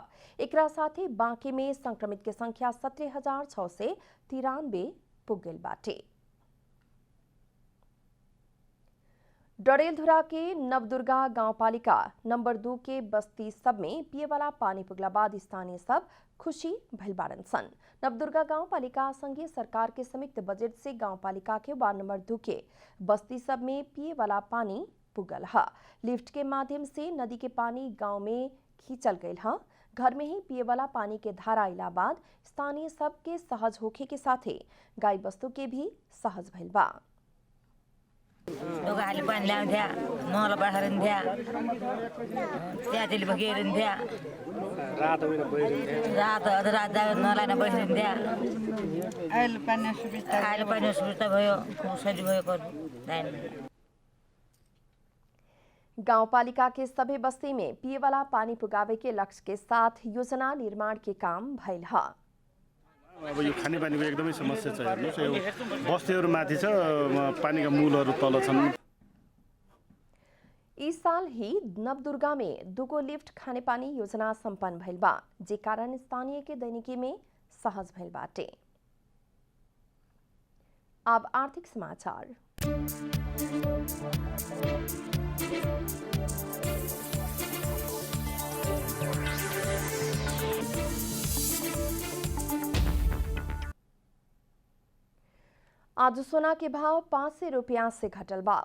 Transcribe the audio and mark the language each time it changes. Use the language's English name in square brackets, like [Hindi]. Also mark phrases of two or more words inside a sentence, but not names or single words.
[Bhojpuri] एकरा साथ ही बांके में संक्रमित के संख्या 17,693 पुग गेल बाटे। डडेलधुरा के नवदुर्गा गांवपालिका नंबर 2 के बस्ती सब में पिए वाला पानी पुगला बाद स्थानीय सब खुशी भइल बाड़न सन। नवदुर्गा गांवपालिका संघीय सरकार के संयुक्त बजट से गांवपालिका के वार्ड नंबर 2 के बस्ती सब में पिए वाला पानी पुगल है। लिफ्ट के माध्यम से नदी के पानी गांव में खींचल गयल है। घर में ही पिए वाला पानी के धारा आइला बाद स्थानीय सब के सहज होखे के साथे गाय वस्तु के भी सहज भइल बा। [Dotyali] दोगाली पानी ल्याउँथ्या नल बाँड्थ्या त्याँतिर बगिरन्थ्या रात अधरात नलाइन बसिरन्थ्या। [Nepali] अहिले पानी सुविस्ता भयो, सजिलो भयो गर्नु। [Bhojpuri] गांवपालिका के सभी बस्ती में पिए वाला पानी पुगावे के लक्ष्य के साथ योजना निर्माण के काम भइल है। [Nepali] अब यो खानेपानीको एकदमै समस्या छ। हेर्नुस् यो बस्तीहरू माथि छ, पानीका मूलहरू तल छन्। [Bhojpuri] इस साल ही नवदुर्गा में 2 लिफ्ट खानेपानी योजना संपन्न भइल बा, जे कारण स्थानीय के दैनिकी में सहज भइल बाटे। अब आर्थिक समाचार। आज सोना के भाव 500 रुपया से घटल बा।